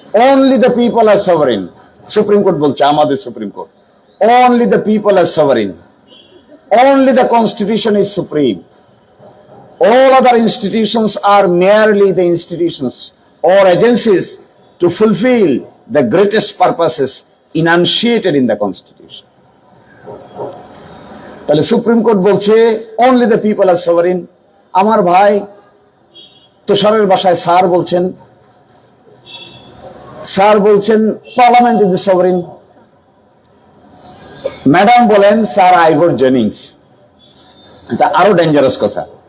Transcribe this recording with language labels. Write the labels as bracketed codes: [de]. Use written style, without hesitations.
[en] only the people are sovereign, [bn] supreme court বলছে, আমাদের supreme court, [en] Only the people are sovereign, only the constitution is supreme, all other institutions are merely the institutions or agencies to fulfill the greatest purposes enunciated in the constitution. [bn] তাহলে supreme court বলছে [en] only the people are sovereign। [bn] আমার ভাই তুষারের বাসায় sir বলছেন [en] Parliament is the sovereign. [bn] Madam বলেন sir আইভর Jennings. এটা আরো ডেঞ্জারাস কথা।